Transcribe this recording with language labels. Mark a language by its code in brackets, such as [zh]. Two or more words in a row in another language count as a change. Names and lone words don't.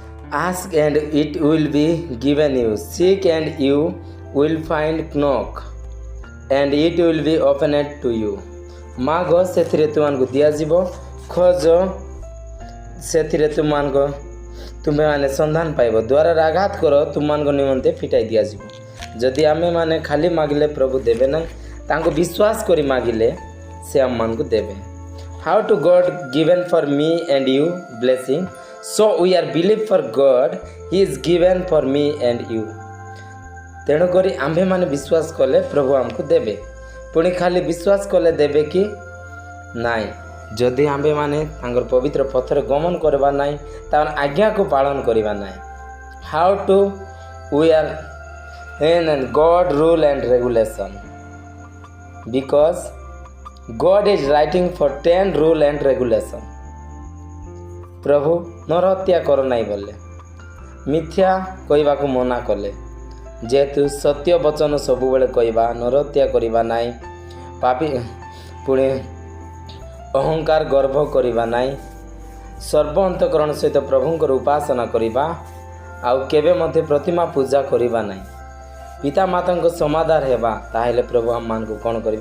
[en] Ask and it will be given you. Seek and you will find. Knock and it will be opened to you. [or] ମାଗ ସେଥିରେ ତୁମମାନଙ୍କୁ ଦିଆଯିବ, ଖୋଜ ସେଥିରେ ତୁମେମାନେ ସନ୍ଧାନ ପାଇବ, ଦ୍ୱାରରେ ଆଘାତ କର ତୁମମାନଙ୍କ ନିମନ୍ତେ ଫିଟାଇ ଦିଆଯିବ। ଯଦି ଆମେମାନେ ଖାଲି ମାଗିଲେ ପ୍ରଭୁ ଦେବେ ନାହିଁ, ତାଙ୍କୁ ବିଶ୍ୱାସ କରି ମାଗିଲେ ସେ ଆମମାନଙ୍କୁ ଦେବେ। [en] How to God given for me and you blessing, so we are believe for God, he is given for me and you। [or] ତେଣୁକରି ଆମ୍ଭେମାନେ ବିଶ୍ୱାସ କଲେ ପ୍ରଭୁ ଆମକୁ ଦେବେ। ପୁଣି ଖାଲି ବିଶ୍ୱାସ କଲେ ଦେବେ କି ନାଇଁ, ଯଦି ଆମ୍ଭେମାନେ ତାଙ୍କର ପବିତ୍ର ପଥରେ ଗମନ କରିବା ନାହିଁ, ତାଙ୍କର ଆଜ୍ଞାକୁ ପାଳନ କରିବା ନାହିଁ। [en] how to we are in God rule and regulation, because God is writing for 10 rule and regulation। [or] ପ୍ରଭୁ ନରହତ୍ୟା କର ନାହିଁ ବୋଲେ, ମିଥ୍ୟା କହିବାକୁ ମନା କଲେ, ଯେହେତୁ ସତ୍ୟ ବଚନ ସବୁବେଳେ କହିବା, ନରହତ୍ୟା କରିବା ନାହିଁ, ପାପୀ ପୁଣି ଅହଙ୍କାର ଗର୍ବ କରିବା ନାହିଁ, ସର୍ବ ଅନ୍ତଃକରଣ ସହିତ ପ୍ରଭୁଙ୍କର ଉପାସନା କରିବା, ଆଉ କେବେ ମଧ୍ୟ ପ୍ରତିମା ପୂଜା କରିବା ନାହିଁ, ପିତାମାତାଙ୍କ ସମାଦାର ହେବା, ତାହେଲେ ପ୍ରଭୁ ଆମମାନଙ୍କୁ କ'ଣ କରିବେ?